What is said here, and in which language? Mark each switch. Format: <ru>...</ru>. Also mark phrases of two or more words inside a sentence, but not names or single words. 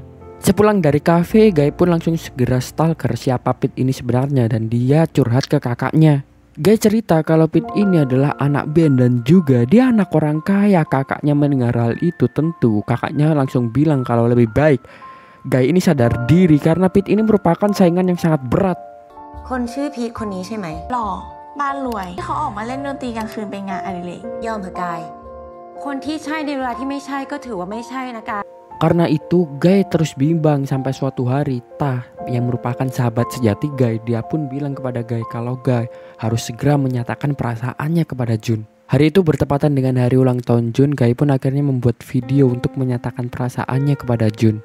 <id>Sepulang dari kafe, Guy pun langsung segera stalker siapa Pete ini sebenarnya dan dia curhat ke kakaknya. Guy cerita kalau Pete ini adalah anak band dan juga dia anak orang kaya. Kakaknya mendengar hal itu tentu kakaknya langsung bilang kalau lebih baik Guy ini sadar diri karena Pete ini merupakan saingan yang sangat berat.</id> <th>คนชื่อพีทคนนี้ใช่ไหม หล่อบ้านรวยเขาออกมาเล่นดนตรีกลางคืนเป็นงานอดิเรก ยอมเถอะกาย คนที่ใช่ในเวลาที่ไม่ใช่ก็ถือว่าไม่ใช่นะกาย</th> <id>Karena itu Guy terus bimbang sampai suatu hari Tah yang merupakan sahabat sejati Guy, dia pun bilang kepada Guy kalau Guy harus segera menyatakan perasaannya kepada Jun. Hari itu bertepatan dengan hari ulang tahun Jun. Guy pun akhirnya membuat video untuk menyatakan perasaannya kepada Jun.</id>